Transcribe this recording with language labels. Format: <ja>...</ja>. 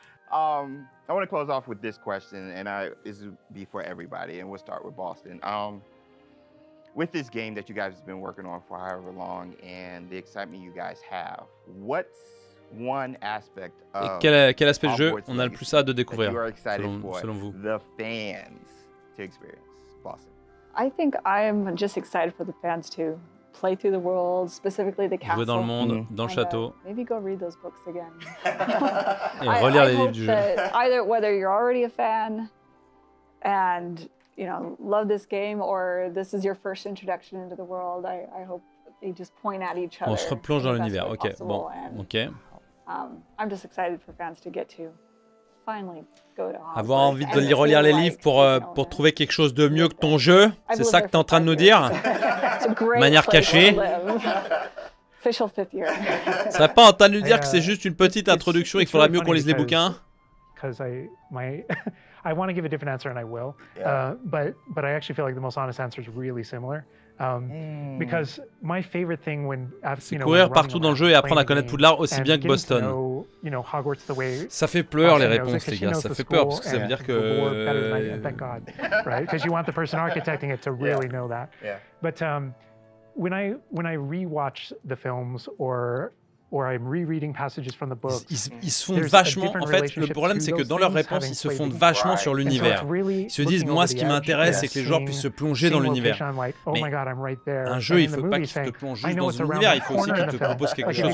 <en>I want to close off with this question, and this will be for everybody, and we'll start with Boston. With this game that you guys have been working on for however long, and the excitement you guys have, what's one aspect of</en> <fr>Quel aspect de jeu</fr> <en>Hogwarts</en> <fr>on a le plus hâte de découvrir, selon vous?</fr> <en>the fans to experience? Boston. I think I'm just excited for the fans to play through the world, specifically the castle.</en> <fr>Jouer dans le monde, dans le château.</fr> <en>Maybe go read those books again.</en> <fr>Et relire les livres du jeu.</fr> <en>Either whether you're already a fan and love this game, or this is your first introduction into the world, I hope they just point at each other.</en> <fr>On se replonge dans l'univers. Ok, bon, ok.</fr> <en>I'm just excited for fans to get to finally go to Hogwarts.</en> <fr>Avoir envie de relire les livres pour trouver quelque chose de mieux que ton jeu, c'est ça que tu es en train de nous dire? De manière cachée.</fr> <en>Official fifth year.</en> <fr>Tu serais pas en train de nous dire que c'est juste une petite introduction et qu'il faudra mieux qu'on lise les bouquins?</fr> <en>Because I want to give a different answer and I will, but I actually feel like the most honest answer is really similar. Because my favorite thing</en> <fr>c'est courir partout dans le jeu et apprendre à connaître Poudlard aussi bien que Boston. Ça fait peur les réponses, les gars. Ça fait peur parce que ça veut dire que.</fr> <en>Thank God, right? Because you want the person architecting it to really know that. But when I rewatch the films or I'm rereading passages from the books,</en> <fr>ils se fondent vachement. En fait, le problème, c'est que dans leurs réponses, ils se fondent vachement sur l'univers. Ils se disent, moi, ce qui m'intéresse, c'est que les joueurs puissent se plonger dans l'univers. Mais un jeu, il ne faut pas qu'il te plonge juste dans l'univers, il faut aussi qu'il te propose quelque chose.</fr>